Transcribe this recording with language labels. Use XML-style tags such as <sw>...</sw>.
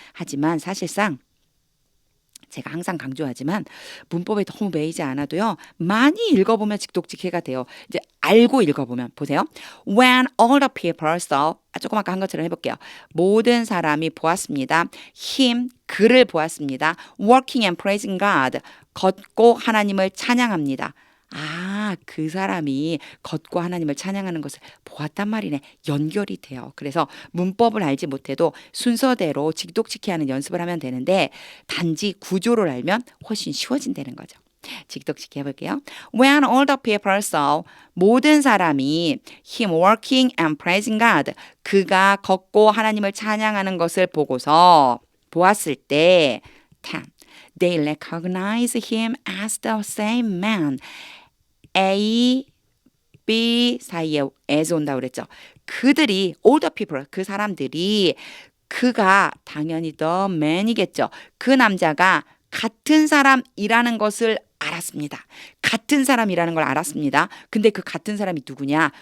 <ko>하지만 사실상 제가 항상 강조하지만 문법에 너무 매이지 않아도요. 많이 읽어보면 직독직해가 돼요. 이제 알고 읽어보면 보세요.</ko> <en>When all the people saw</en> <ko>조금 아까 한 것처럼 해볼게요. 모든 사람이 보았습니다.</ko> <en>him</en> <ko>그를 보았습니다.</ko> <en>working and praising God</en> <ko>걷고 하나님을 찬양합니다. 그 사람이 걷고 하나님을 찬양하는 것을 보았단 말이네. 연결이 돼요. 그래서 문법을 알지 못해도 순서대로 직독직해하는 연습을 하면 되는데 단지 구조를 알면 훨씬 쉬워진다는 거죠. 직독직해 해볼게요.</ko> <en>When all the people saw</en> <ko>모든 사람이</ko> <en>him working and praising God</en> <ko>그가 걷고 하나님을 찬양하는 것을 보았을 때 10.</ko> <en>They recognized him as the same man.</en> <ko>A, B 사이에 as 온다 그랬죠. 그들이</ko> <en>all the people</en> <ko>그 사람들이 그가 당연히 the man이겠죠. 그 남자가 같은 사람이라는 것을 알았습니다. 같은 사람이라는 걸 알았습니다. 근데 그 같은 사람이 누구냐?</ko>